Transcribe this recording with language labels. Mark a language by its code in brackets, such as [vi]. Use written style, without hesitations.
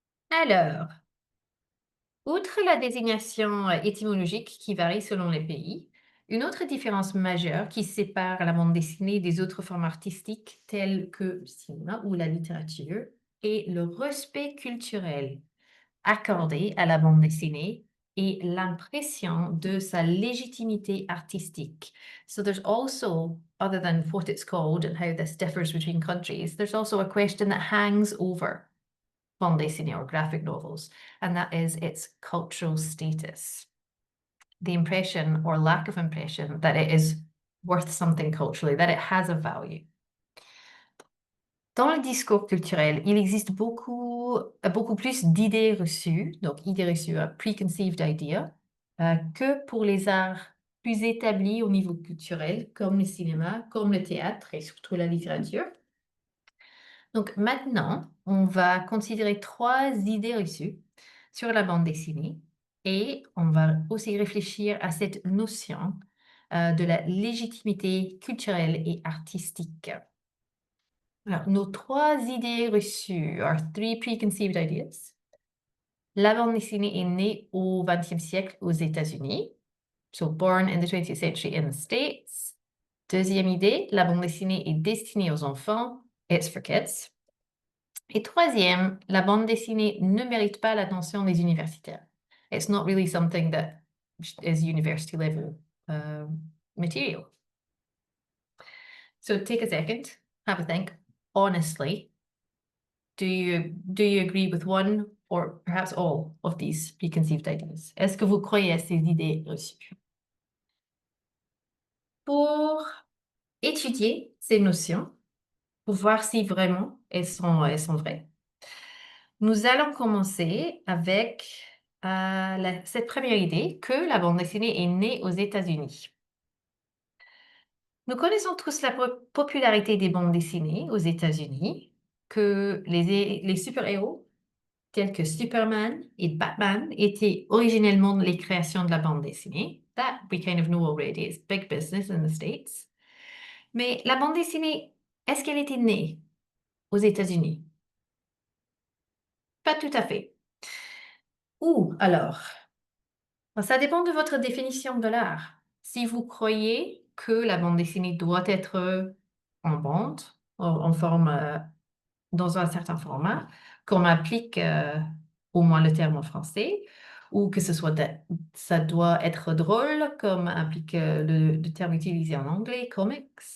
[fr] Alors, outre la désignation étymologique qui varie selon les pays, une autre différence majeure qui sépare la bande dessinée des autres formes artistiques telles que le cinéma ou la littérature est le respect culturel accordé à la bande dessinée et l'impression de sa légitimité artistique. [en] So there's also, other than what it's called and how this differs between countries, there's also a question that hangs over bande dessinée or graphic novels, and that is its cultural status. The impression or lack of impression that it is worth something culturally, that it has a value. [fr] Dans le discours culturel, il existe beaucoup plus d'idées reçues, donc idées reçues, [en] preconceived idea, [fr] que pour les arts plus établis au niveau culturel, comme le cinéma, comme le théâtre et surtout la littérature. Donc maintenant, on va considérer 3 idées reçues sur la bande dessinée et on va aussi réfléchir à cette notion de la légitimité culturelle et artistique. Alors, nos 3 idées reçues, [en] our 3 preconceived ideas. [fr] La bande dessinée est née au 20e siècle aux États-Unis. [en] So, born in the 20th century in the States. [fr] Deuxième idée, la bande dessinée est destinée aux enfants. [en] It's for kids. [fr] Et troisième, la bande dessinée ne mérite pas l'attention des universitaires. [en] It's not really something that is university level material. So take a second, have a think. Honestly, do you agree with one or perhaps all of these preconceived ideas? [fr] Est-ce que vous croyez à ces idées reçues? Pour étudier ces notions, pour voir si vraiment elles sont vraies, nous allons commencer avec cette première idée que la bande dessinée est née aux États-Unis. Nous connaissons tous la popularité des bandes dessinées aux États-Unis, que les super-héros tels que Superman et Batman étaient originellement les créations de la bande dessinée. [en] That we kind of know already. It's big business in the States. [fr] Mais la bande dessinée, est-ce qu'elle était née aux États-Unis? Pas tout à fait. Où alors? Ça dépend de votre définition de l'art. Si vous croyez que la bande dessinée doit être en bande, en forme, dans un certain format, qu'on applique au moins le terme en français, ou que ça doit être drôle, comme implique le terme utilisé en anglais, comics.